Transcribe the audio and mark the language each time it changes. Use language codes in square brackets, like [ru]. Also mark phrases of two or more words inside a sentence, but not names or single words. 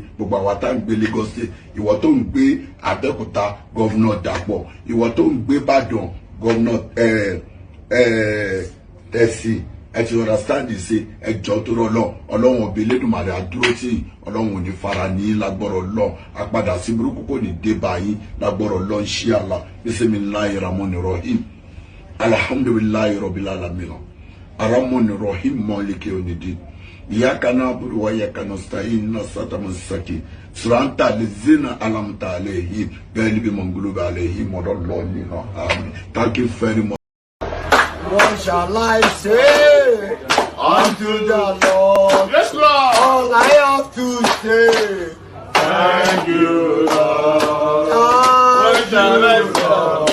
[yo] Gbogbo àwa tá ń gbé Lagos State, ìwọ tó ń gbé Abẹ́òkúta gọ́vnà Dàpọ̀, ìwọ tó ń gbé Ìbàdàn gọ́vnà Tẹ̀sí, ẹ ti understand ṣe ẹ jọ̀ọ́ tó rọ̀ Ọlọ́run ọbẹ̀ Elédùmarè àdúró tí Ọlọ́run ò ní fara ní lágbọ́rọ̀ lọ. Àpadà sí burúkú kò ní dé báyìí lágbọ́rọ̀ lọ inshallah. [ar] بسم الله الرحمن الرحيم. الحمد لله رب العالمين. الرحمن الرحيم مالك يوم الدين. إياك نعبد وإياك نستعين صراط المستقيم صراط الذين أنعمت عليهم غير المغضوب عليهم ولا الضالين آمين. [en] Thank you very much. What shall I say unto the Lord? Yes, Lord. All I have to say, Thank you, Lord. What shall I say?